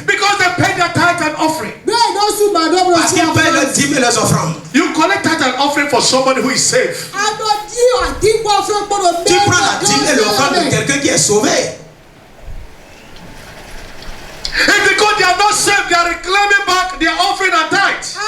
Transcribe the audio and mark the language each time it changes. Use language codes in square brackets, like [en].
[en] Because they pay their tithe and offering. [fr] Parce qu'ils payent leurs dîmes et leurs offrandes. [en] You collect tithe and offering for somebody who is saved. [fr] Tu prends la dîme et l'offrande de quelqu'un qui est sauvé. [en] And because they are not saved, they are reclaiming back their offering and tithe.